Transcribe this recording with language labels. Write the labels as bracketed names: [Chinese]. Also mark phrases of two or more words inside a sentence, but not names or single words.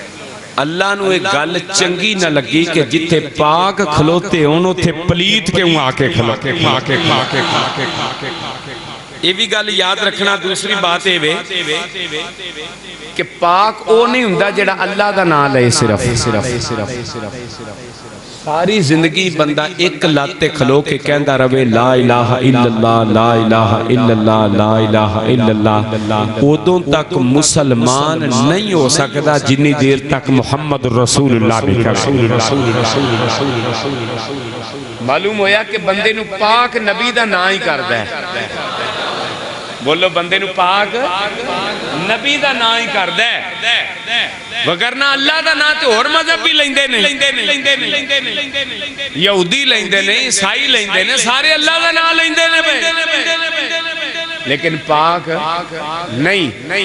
[Punjabi] اللہ نوں اک گل چنگی نہ لگی کہ جتھے پاک کھلوتے ہون اوتھے پلیت کیوں آکے کھلوتے. ایہ وی گل یاد رکھنا. دوسری بات ایہ وے کہ پاک او نہیں ہندا جیہڑا اللہ دا نام لے صرف. ساری زندگی بندہ اک لتے کھلو کے کہندا رہوے [Arabic] لا إله إلا الله, لا إله إلا الله, لا إله إلا الله, [Punjabi] اودوں تک مسلمان نہیں ہو سکدا جنی دیر تک [Arabic] محمد رسول الله [Punjabi] نہیں کرے. معلوم ہویا کہ بندے نوں پاک نبی دا نام ای کردا اے. بولو بندے نوں پاک نبی دا نام ای کردا اے، ورنہ اللہ دا نام تے ہور مذہب وی لیندے نے، یہودی لیندے نے، عیسائی لیندے نے، سارے اللہ دا نام لیندے نے، لیکن پاک نہیں.